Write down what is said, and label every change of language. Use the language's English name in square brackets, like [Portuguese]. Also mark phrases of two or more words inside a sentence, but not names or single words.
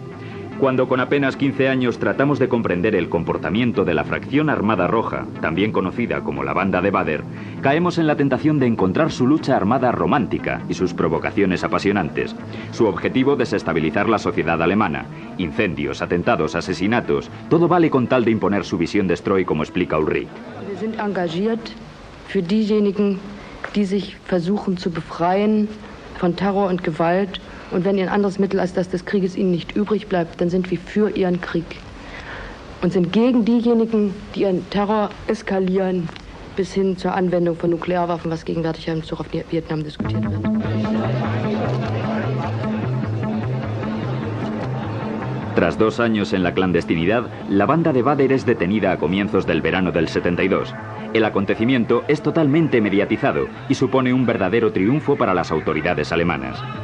[Spanish] Cuando con apenas 15 años tratamos de comprender el comportamiento de la fracción armada roja, también conocida como la banda de Baader, caemos en la tentación de encontrar su lucha armada romántica y sus provocaciones apasionantes. Su objetivo: desestabilizar la sociedad alemana. Incendios, atentados, asesinatos, todo vale con tal de imponer su visión de Streu, como explica Ulrich. [German] Wir sind engagiert für diejenigen, die sich versuchen zu befreien von Terror und Gewalt. Und wenn ein anderes Mittel als das des Krieges ihnen nicht übrig bleibt, dann sind wir für ihren Krieg. Und sind gegen diejenigen, die ihren Terror eskalieren, bis hin zur Anwendung von Nuklearwaffen, was gegenwärtig im Bezug auf Vietnam diskutiert wird. [Spanish] Tras 2 años en la clandestinidad, la banda de Baader es detenida a comienzos del verano del 72. El acontecimiento es totalmente mediatizado y supone un verdadero triunfo para las autoridades alemanas.